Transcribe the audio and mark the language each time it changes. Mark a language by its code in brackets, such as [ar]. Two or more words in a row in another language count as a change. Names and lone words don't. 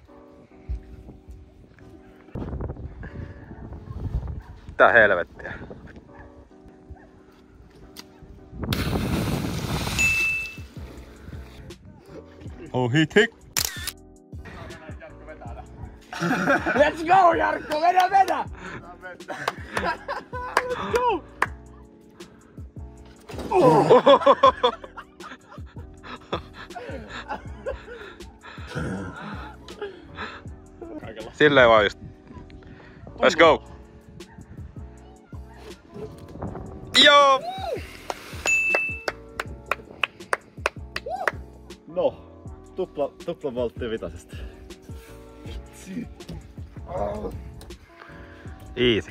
[fi] Mitä helvettiä? [en] Oh hit. Let's go, [fi] Jarkko! Vedä! [en] Let's go! [fi] Silleen vaan just. [en] Let's go! [fi] Joo! No, tupla volttia vitasesta. [en] Easy.